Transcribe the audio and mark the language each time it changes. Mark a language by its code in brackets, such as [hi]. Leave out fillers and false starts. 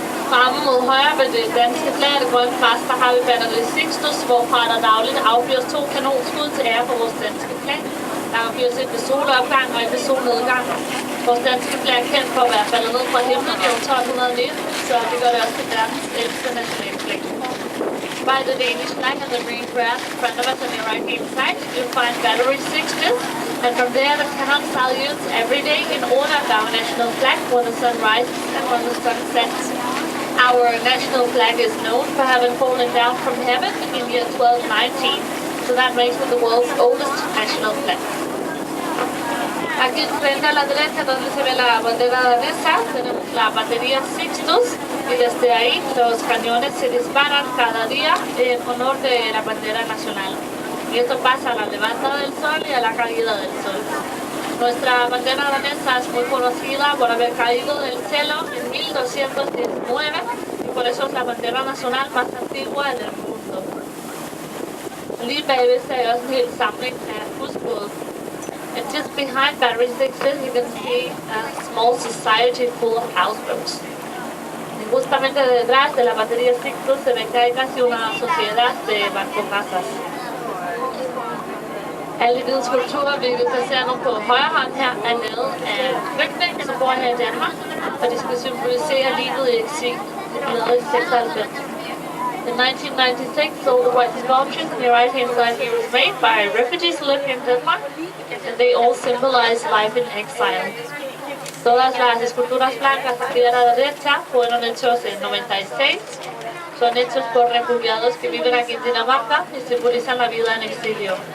[da] Fremme mod højre ved det danske flag, det grønne fast, der har vi batteri Sixtus, hvorfra der dagligt affyres 2 kanonskud til ære for vores danske flag. Der affyres et ved solopgang og et ved solnedgang. Vores danske flag er kendt for at være faldet ned fra himlen i år 1219, så det gør det også til verdens ældste nationalflag. [en] By the Danish flag and the green grass in front of us on your right hand side, you'll find battery Sixtus, and from there the cannon salutes every day in honor of our national flag when the sun rises and when the sun sets. Our national flag is known for having fallen down from heaven in the year 1219, so that makes it the world's oldest national flag. [es] Aquí frente a la derecha donde se ve la bandera danesa tenemos la batería Sixtus y desde ahí los cañones se disparan cada día en honor de la bandera nacional. Y esto pasa a la levanta del sol y a la caída del sol. Nuestra bandera danesa es muy conocida por haber caído del cielo en 1219 y por eso es la bandera nacional más antigua del mundo. [da] Lige bagved ser jeg også en hel samling af husbåde. [en] And just behind battery Sixtus you can see a small society full of houseboats. [es] Y justamente detrás de la batería Sixtus se ve que hay casi una sociedad de barcocasas. [da] Alle de skulpturer, vi vil placere nu på højre hånd her, er lavet af flygtninge, som bor her i Danmark, og de skal symbolisere livet i eksil, lavet i 96. [en] In 1996, all the white sculptures on the right-hand side here was made by refugees living in Denmark, and they all symbolize life in exile. [es] Todas las esculturas blancas aquí a la derecha fueron hechos en 96. Son hechos por refugiados que viven aquí en Dinamarca y simbolizan la vida en exilio.